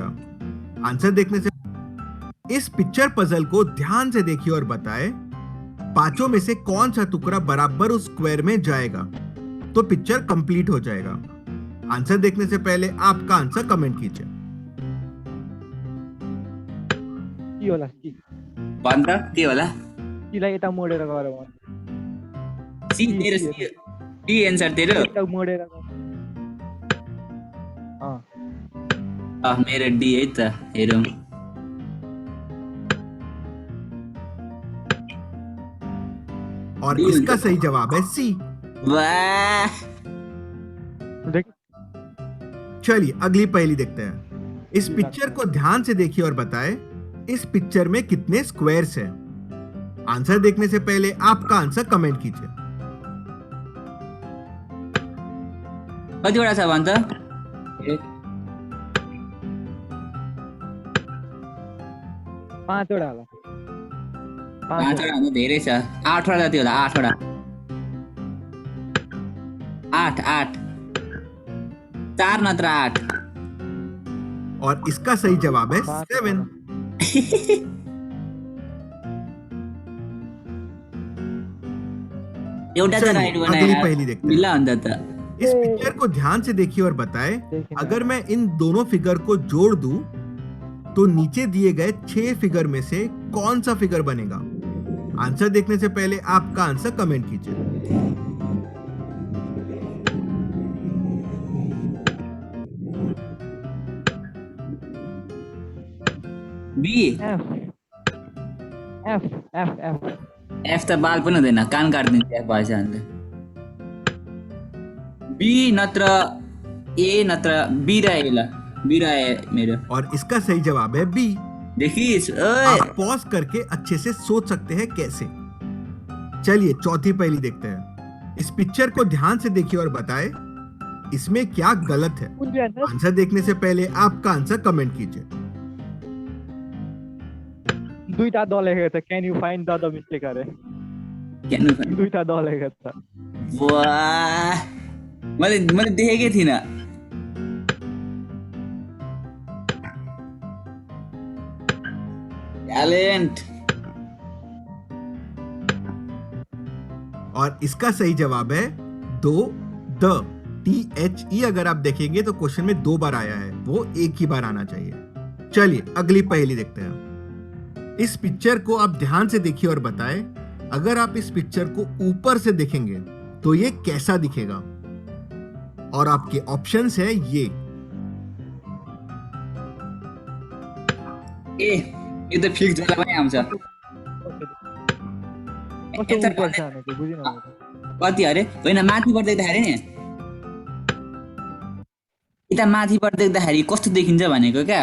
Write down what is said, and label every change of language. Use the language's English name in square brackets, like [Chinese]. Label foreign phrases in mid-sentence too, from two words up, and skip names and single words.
[Hindi] आंसर देखने से इस पिक्चर पजल को ध्यान से देखिए और बताएं पांचों में से कौन सा टुकड़ा बराबर उस स्क्वायर में जाएगा तो पिक्चर कंप्लीट हो जाएगा। आंसर देखने से पहले आपका आंसर कमेंट कीजिए। [Nepali] के होला सी भन त के होला? सीलाई यता मोडेर गएर भन् सी तेरो सी सी एन्सर तेरो। यता मोडेर मेरो डी है त हेरौँ। [Hindi] और इसका सही जवाब है सी। वाह! चलिए अगली पहेली देखते हैं। इस पिक्चर को ध्यान से देखिए और बताएं इस पिक्चर में कितने स्क्वायर्स हैं। आंसर देखने से पहले आपका आंसर कमेंट कीजिए। [Nepali] कतिवटा छ भन त? 5 वटा होला 5 वटा भन्दा धेरै छ। 8 वटा जति होला। 8 वटा 8 4 नत्र 8। [Hindi] और इसका सही जवाब है 7। [Nepali] एउटा त राइट [Hindi] अगली [Nepali] बनाए। [Hindi] पहेली देखते हैं। [Nepali] मिला अन्त त। [Hindi] इस पिक्चर को ध्यान से देखिए और बताएं अगर मैं इन दोनों फिगर को जोड़ दूं तो नीचे दिए गए 6 फिगर में से कौन सा फिगर बनेगा। आंसर देखने से पहले आपका आंसर कमेंट कीजिए। [Nepali] बी एफ एफ एफ एफ एफ त बाल पनि हुँदैन, कान काट्दिन्छ एफ भएछ अन्त। बी नत्र ए नत्र बी र ए ल। बी र ए मेरो। [Hindi] और इसका सही जवाब है बी। [Nepali] देखिस ओए। [Hindi] आप पॉज करके अच्छे से सोच सकते हैं कैसे। चलिए चौथी पहेली देखते हैं। इस पिक्चर को ध्यान से देखिए और बताएं इसमें क्या गलत है। आंसर देखने से पहले आपका आंसर कमेंट कीजिए। [Nepali] दुईटा द लेखेको छ [English] can you find the mistake [Nepali] अरे दुईटा द लेखेको छ। वाह! मैले देखेकै थिइनँ। [Hindi] टैलेंट। और इसका सही जवाब है दो द THE। अगर आप देखेंगे तो क्वेश्चन में 2 बार आया है, वो एक ही बार आना चाहिए। चलिए अगली पहेली देखते हैं। इस पिक्चर को आप ध्यान से देखिए और बताएं अगर आप इस पिक्चर को ऊपर से देखेंगे तो ये कैसा दिखेगा। और आपके ऑप्शंस है ये [Nepali] यो त फिक्स होला पनि आउँछ। कति अरे होइन माथिबाट देख्दाखेरि नि यता माथिबाट देख्दाखेरि कस्तो देखिन्छ भनेको क्या।